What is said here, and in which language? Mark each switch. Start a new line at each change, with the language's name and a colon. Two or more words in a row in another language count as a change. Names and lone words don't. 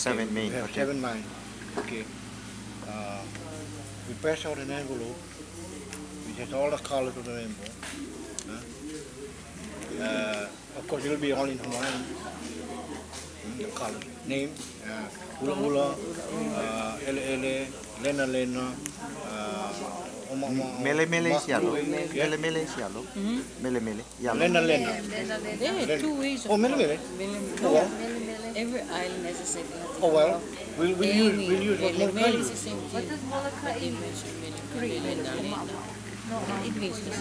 English: 7 main. We have 7 lines. Okay. We press out an envelope which has all the colors of the rainbow. Of course, it will be all in Hawaiian. The colors. Name,
Hawaiian: ula ula, ele ele, lena lena, Mele mele
English: is yellow.
Hawaiian: Mele mele
English: is yellow.
Hawaiian: Mele mele, yellow. lena lena.
English: There are 2 ways of Oh,
Hawaiian: mele mele.
English: Oh well. every island has a same thing. Oh well. We'll use what Molokai is the use. same What thing. does Molokai They mean? mention it means the same.